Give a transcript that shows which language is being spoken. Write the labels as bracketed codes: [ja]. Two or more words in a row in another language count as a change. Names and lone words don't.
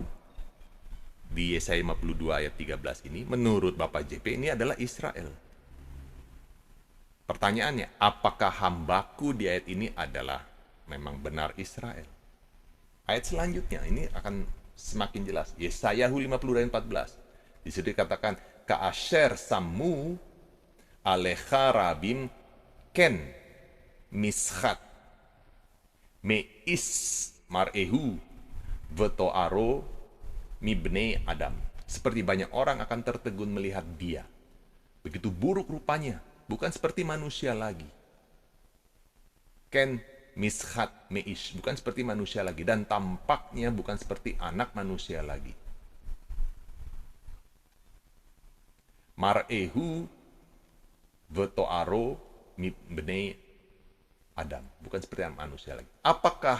[id] Di Yesaya 52 ayat 13 ini, menurut Bapak JP ini adalah Israel. Pertanyaannya, apakah hambaku di ayat ini adalah memang benar Israel? Ayat selanjutnya ini akan semakin jelas. Yesayahu 52 ayat 14. Di situ dikatakan, [he] כאשר שמו עליך רבים כן משחת מאיש מראהו ותארו מבני אדם. [id] Seperti banyak orang akan tertegun melihat dia. Begitu buruk rupanya, bukan seperti manusia lagi. [he] כן משחת מאיש, [id] bukan seperti manusia lagi, dan tampaknya bukan seperti anak manusia lagi. [he] מראהו ותארו מבני אדם, [id] bukan seperti anak manusia lagi.